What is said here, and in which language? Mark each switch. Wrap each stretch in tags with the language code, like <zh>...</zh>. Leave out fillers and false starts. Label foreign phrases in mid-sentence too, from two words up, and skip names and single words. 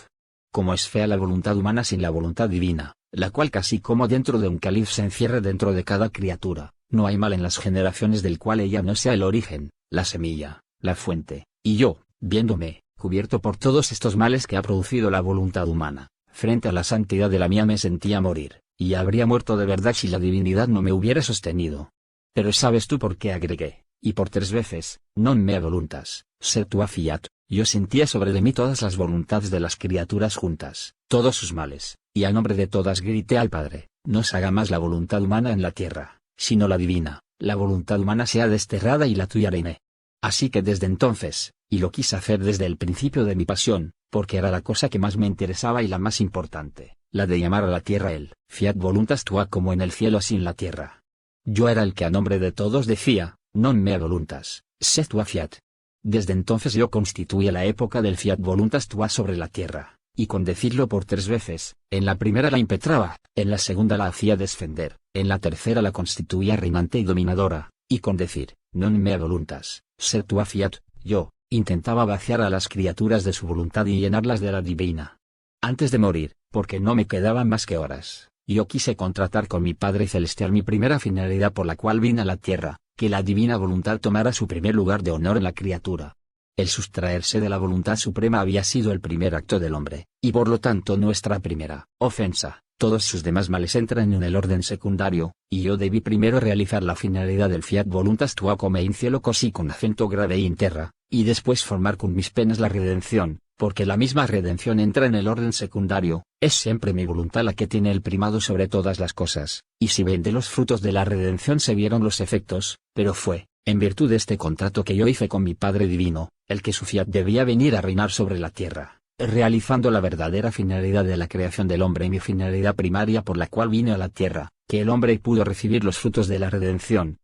<es>Como es fea la voluntad humana sin la voluntad divina, la cual casi como dentro de un cáliz se encierra dentro de cada criatura, no hay mal en las generaciones del cual ella no sea el origen, la semilla, la fuente, y yo, viéndome, cubierto por todos estos males que ha producido la voluntad humana, frente a la santidad de la mía me sentía morir, y habría muerto de verdad si la divinidad no me hubiera sostenido. Pero ¿sabes tú por qué agregué, y por 3 veces,</es> <la>non mea voluntas, sed tua fiat?</la> <es>Yo sentía sobre de mí todas las voluntades de las criaturas juntas, todos sus males, y a nombre de todas grité al Padre, no se haga más la voluntad humana en la tierra, sino la divina, la voluntad humana sea desterrada y la tuya reine. Así que desde entonces, y lo quise hacer desde el principio de mi pasión, porque era la cosa que más me interesaba y la más importante, la de llamar a la tierra el</es> <la>fiat voluntas tua</la> <es>como en el cielo así en la tierra. Yo era el que a nombre de todos decía,</es> <la>non mea voluntas, sed tua fiat.</la> <es>Desde entonces yo constituía la época del</es> <la>fiat voluntas tua</la> <es>sobre la tierra, y con decirlo por 3 veces, en la primera la impetraba, en la segunda la hacía descender, en la tercera la constituía reinante y dominadora, y con decir,</es> <la>non mea voluntas, sed tua fiat,</la> <es>yo, intentaba vaciar a las criaturas de su voluntad y llenarlas de la divina. Antes de morir, porque no me quedaban más que horas, yo quise contratar con mi Padre Celestial mi primera finalidad por la cual vine a la tierra, que la divina voluntad tomara su primer lugar de honor en la criatura. El sustraerse de la voluntad suprema había sido el primer acto del hombre, y por lo tanto nuestra primera ofensa. Todos sus demás males entran en el orden secundario, y yo debí primero realizar la finalidad del</es> <la>fiat voluntas tua</la> <it>come in cielo così</it> <es>con acento grave y</es> <it>in terra,</it> <es>y después formar con mis penas la redención, porque la misma redención entra en el orden secundario, es siempre mi voluntad la que tiene el primado sobre todas las cosas, y si bien de los frutos de la redención se vieron los efectos, pero fue, en virtud de este contrato que yo hice con mi Padre Divino, el que su fiat debía venir a reinar sobre la tierra, realizando la verdadera finalidad de la creación del hombre y mi finalidad primaria por la cual vine a la tierra, que el hombre pudo recibir los frutos de la redención.</es>